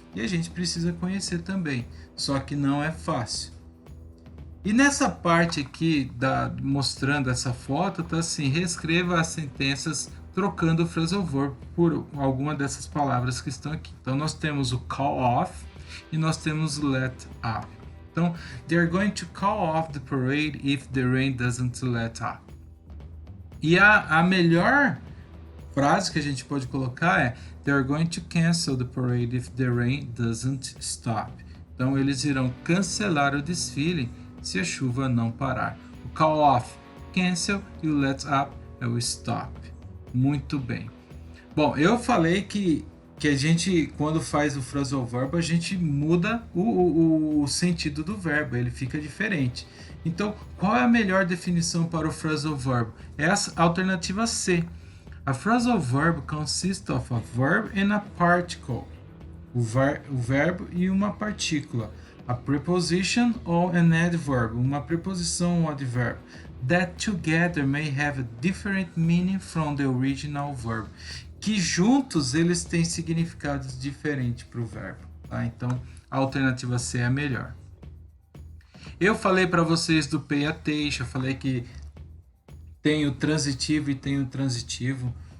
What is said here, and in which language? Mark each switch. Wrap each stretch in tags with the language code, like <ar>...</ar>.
<pt>E a gente precisa conhecer também, só que não é fácil. E nessa parte aqui, mostrando essa foto, tá assim, reescreva as sentenças trocando o phrasal verb por alguma dessas palavras que estão aqui. Então nós temos o call off e nós temos o let up. Então,</pt> <en>they're going to call off the parade if the rain doesn't let up.</en> <pt>E a melhor frase que a gente pode colocar é</pt> <en>they're going to cancel the parade if the rain doesn't stop.</en> <pt>Então eles irão cancelar o desfile se a chuva não parar. O call off, cancel, e o let up é o stop. Muito bem. Bom, eu falei que a gente, quando faz o phrasal verb, a gente muda o sentido do verbo, ele fica diferente. Então, qual é a melhor definição para o phrasal verb? É a alternativa C.</pt> <en>A phrasal verb consists of a verb and a particle.</en> <pt>O verbo e uma partícula.</pt> <en>A preposition or an adverb,</en> <pt>uma preposição ou um advérbio,</pt> <en>that together may have a different meaning from the original verb,</en> <pt>que juntos eles têm significados diferentes para o verbo, tá? Então a alternativa C é a melhor. Eu falei para vocês do pay attention, eu falei que tem o transitivo e tem o transitivo.</pt>